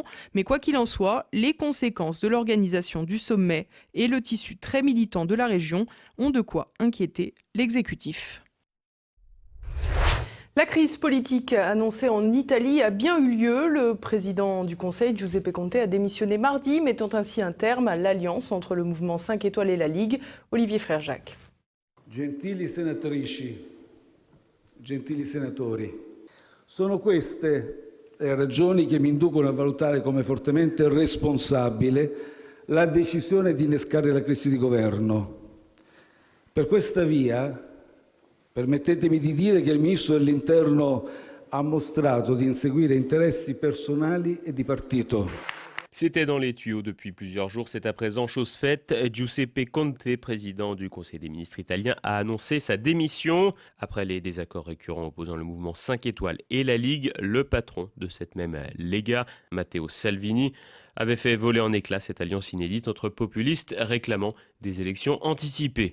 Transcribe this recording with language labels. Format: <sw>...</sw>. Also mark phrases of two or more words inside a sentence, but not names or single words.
<fr>Mais quoi qu'il en soit, les conséquences de l'organisation du sommet et le tissu très militant de la région ont de quoi inquiéter l'exécutif. La crise politique annoncée en Italie a bien eu lieu. Le président du Conseil, Giuseppe Conte, a démissionné mardi, mettant ainsi un terme à l'alliance entre le mouvement 5 étoiles et la Ligue. Olivier Frère-Jacques.</fr> <it>Gentili senatrici, gentili senatori, sono queste le ragioni che mi inducono a valutare come fortemente responsabile la decisione di innescare la crisi di governo. Per questa via, permettetemi di dire che il Ministro dell'Interno ha mostrato di inseguire interessi personali e di partito.</it> <fr>C'était dans les tuyaux depuis plusieurs jours. C'est à présent chose faite. Giuseppe Conte, président du Conseil des ministres italien, a annoncé sa démission. Après les désaccords récurrents opposant le mouvement 5 étoiles et la Ligue, le patron de cette même Lega, Matteo Salvini, avait fait voler en éclats cette alliance inédite entre populistes réclamant des élections anticipées.</fr>